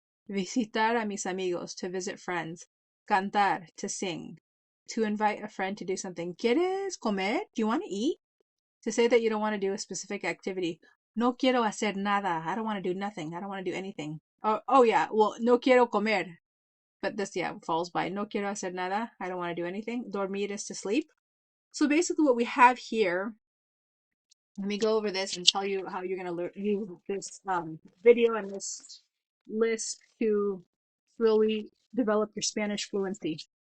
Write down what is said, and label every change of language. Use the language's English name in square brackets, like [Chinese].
[Spanish] Visitar a mis amigos. [English] To visit friends. Cantar. To sing. To invite a friend to do something. [Spanish] ¿Quieres comer? [English] Do you want to eat? To say that you don't want to do a specific activity. [Spanish] No quiero hacer nada. [English] I don't want to do nothing. I don't want to do anything. Oh yeah. Well, [Spanish] no quiero comer. [English] But this, falls by [Spanish] no quiero hacer nada. [English] I don't want to do anything. Dormir is to sleep. So basically what we have here, let me go over this and tell you how you're going to use this video and this list to really develop your Spanish fluency.